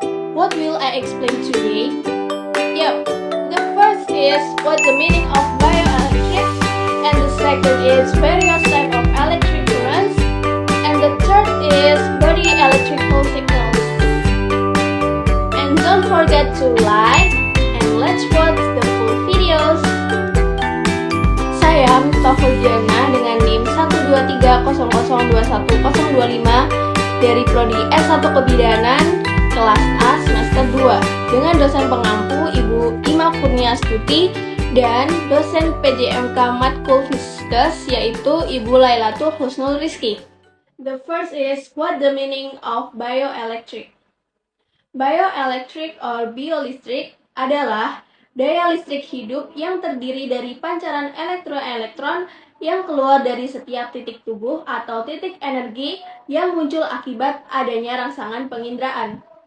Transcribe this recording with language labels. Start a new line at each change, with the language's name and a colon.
English: What will I explain today? Yep, the first is what the meaning of bioelectric, and the second is various type of electric currents, and the third is body electrical signals. And don't forget to like, and let's watch the full videos.
Indonesian: Saya Miftah Fulgiana dengan NIM 12300210025 dari Prodi S1 Kebidanan kelas A semester 2 dengan dosen pengampu Ibu Ima Kurniastuti dan dosen PJMK Matkul Fiskes yaitu Ibu Lailatul Husnul Rizki.
English: The first is what the meaning of bioelectric.
Indonesian: Bioelectric or biolistrik adalah daya listrik hidup yang terdiri dari pancaran elektron-elektron yang keluar dari setiap titik tubuh atau titik energi yang muncul akibat adanya rangsangan penginderaan.